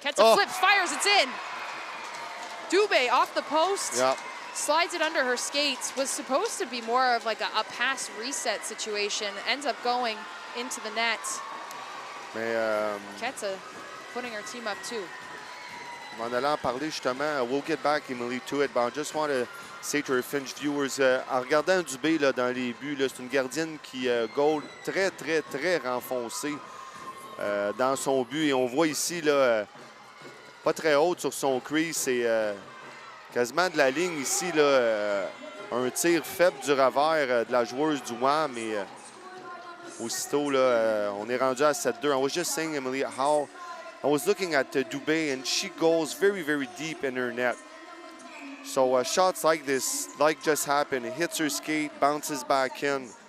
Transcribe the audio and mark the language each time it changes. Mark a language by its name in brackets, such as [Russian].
[English] Ketsa flips, fires, it's in! Dubé off the post. Yep. Slides it under her skates. Was supposed to be more of like a pass reset situation. Ends up going into the net. [French] Mais [English] Ketsa putting her team up too. [French] en allant parler justement, [English] we'll get back, Emily, to it, but I just want to say to our Finch viewers, [French] en regardant Dubé là, dans les buts, c'est une gardienne qui goal très, très, très renfoncée dans son but. Et on voit ici, là, pas très haute sur son crease, c'est quasiment de la ligne ici, là, un tir faible du revers de la joueuse du WAM. Et aussitôt, là, on est rendu à 7-2. [English] I was just saying, Emily, how I was looking at Dubé, and she goes very, very deep in her net. So shots like this, like just happened, it hits her skate, bounces back in.